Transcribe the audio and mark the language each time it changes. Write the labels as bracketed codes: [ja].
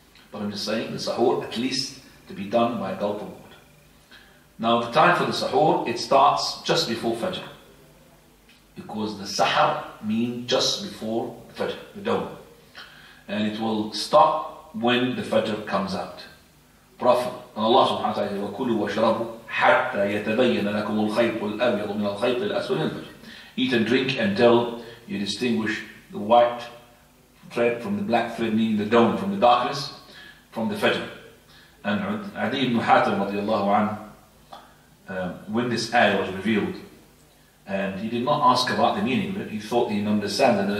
[en] But I'm just saying, the suhoor, at least to be done by a gulp of water. Now the time for the suhoor, it starts just before Fajr. Because the sahar means just before the Fajr, the dawn. And it will stop when the Fajr comes out. Prophet, and Allah subhanahu wa ta'ala says, [ar] وَكُلُوا وَاشْرَبُوا حَتَّى يَتَبَيَّنَ لَكُمُ الْخَيْطُ الْأَبْيَضُ مِنَ الْخَيْطِ الْأَسْوَدِ مِنَ الْفَجْرِ. [en] Eat and drink until you distinguish the white thread from the black thread, meaning the dawn, from the darkness, from the Fajr. And Adi ibn Hatim radiallahu anhu, when this ayah was revealed, and he did not ask about the meaning of it, he thought he didn't understand it.